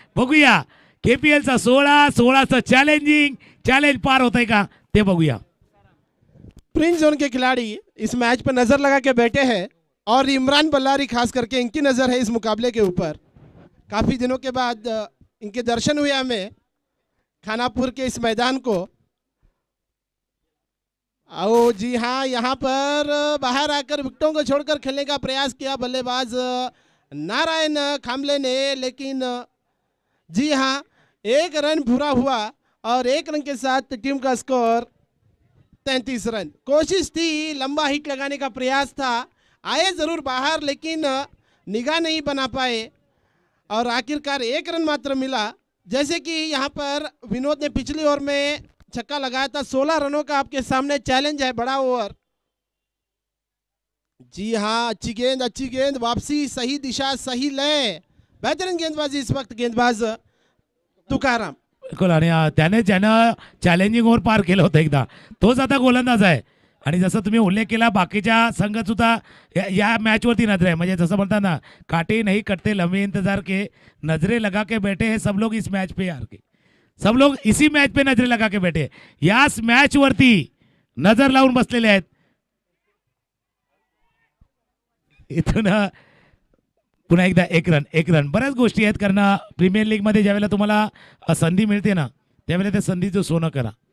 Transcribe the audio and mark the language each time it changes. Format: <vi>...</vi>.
<mr>बघूया KPLचा 16चं चॅलेंज पार होतंय का ते बघूया.</mr> <hi>प्रिंस जोन के खिलाड़ी इस मैच पर नजर लगा के बैठे हैं और इमरान बल्लारी खास करके इनकी नजर है इस मुकाबले के ऊपर. काफी दिनों के बाद इनके दर्शन हुए हमें खानापुर के इस मैदान को. आओ जी हाँ, यहाँ पर बाहर आकर विकेटों को छोड़कर खेलने का प्रयास किया बल्लेबाज नारायण खामले ने, लेकिन जी हाँ 1 रन पूरा हुआ और 1 रन के साथ टीम का स्कोर 33 रन. कोशिश थी, लंबा हिट लगाने का प्रयास था, आए जरूर बाहर लेकिन निगाह नहीं बना पाए और आखिरकार 1 रन मात्र मिला. जैसे कि यहाँ पर विनोद ने पिछली ओवर में छक्का लगाया था. 16 रनों का आपके सामने चैलेंज है, बड़ा ओवर. जी हाँ, अच्छी गेंद, वापसी, सही दिशा, सही लय, बेहतरीन गेंदबाजी इस वक्त गेंदबाज तुकाराम. बिलकुल.</hi> <mr>आणि ज्यानं चॅलेंजिंग ओव्हर पार केलं होतं एकदा, तोच आता गोलंदाज आहे. आणि जसं तुम्ही उल्लेख केला, बाकीच्या संघ सुद्धा या मॅचवरती नजर आहे. म्हणजे जसं म्हणतात ना,</mr> <hi>काटे नहीं कटते लंबे इंतजार के, नजरे लगा के बैठे हैं सब लोग इस मैच पे यार के, सब लोग इसी मैच पे नजरे लगा के बैठे.</hi> <mr>याच मॅच वरती नजर लावून बसलेले आहेत. इथून पुन्हा एकदा एक रन. बऱ्याच गोष्टी आहेत, कारण प्रीमियर लीग मध्ये ज्यावेळेला तुम्हाला संधी मिळते ना, त्यावेळेला त्या संधीचं सोनं करा.</mr>